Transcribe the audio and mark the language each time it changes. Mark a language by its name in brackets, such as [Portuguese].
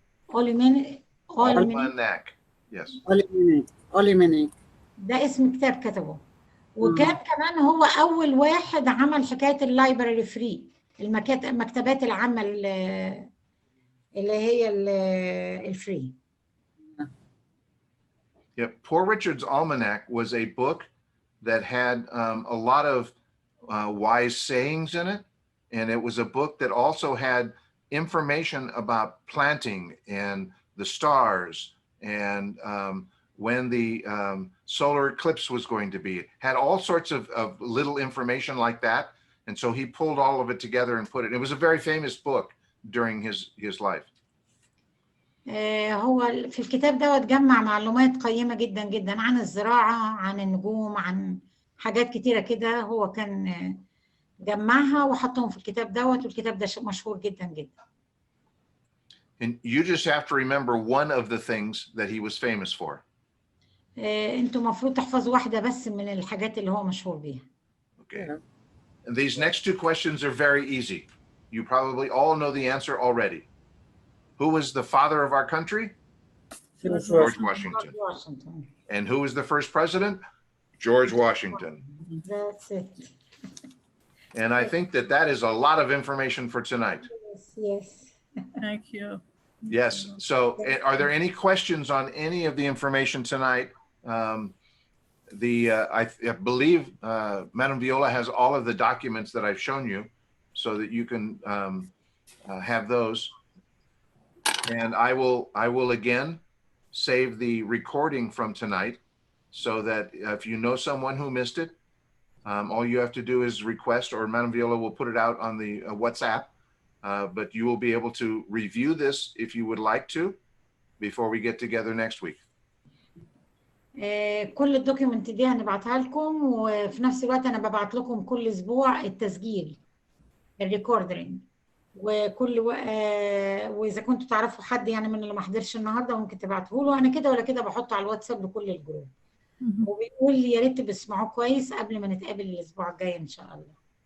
[English] Almanac. Yes. Almanac. [Arabic] ده اسم كتاب كتبه. وكان كمان هو أول واحد عمل حكاية اللايبراري فري، المكتبات العامة اللي هي الفري. [English] Yeah, Poor Richard's Almanac was a book that had a lot of wise sayings in it. And it was a book that also had information about planting and the stars and when the solar eclipse was going to be. It had all sorts of little information like that. And so he pulled all of it together and put it. It was a very famous book during his life. [Arabic] هو في الكتاب ده جمع معلومات قيمة جدا جدا عن الزراعة، عن النجوم، عن حاجات كتيرة كده. هو كان جمعها وحطهم في الكتاب دوت، والكتاب ده مشهور جدا جدا. [English] And you just have to remember one of the things that he was famous for. [Arabic] انتوا المفروض تحفظوا واحدة بس من الحاجات اللي هو مشهور بيها. [English] Okay. And these next two questions are very easy. You probably all know the answer already. Who was the father of our country? George Washington. And who was the first president? George Washington. That's it. And I think that that is a lot of information for tonight. Yes. Thank you. Yes. So are there any questions on any of the information tonight? I believe Madam Viola has all of the documents that I've shown you so that you can have those. And I will again save the recording from tonight so that if you know someone who missed it, all you have to do is request, or Madam Viola will put it out on the WhatsApp, but you will be able to review this if you would like to before we get together next week. [Arabic] كل الدوكيومنت دي هنبعتها لكم، وفي نفس الوقت انا ببعت لكم كل اسبوع التسجيل الريكوردرينج. وكل واذا كنتوا تعرفوا حد يعني من اللي ما حضرش النهارده ممكن تبعتوه له. انا كده ولا كده بحطه على الواتساب لكل الجروب. وبيقول يا ريت بتسمعوه كويس قبل ما نتقابل الاسبوع الجاي ان شاء الله.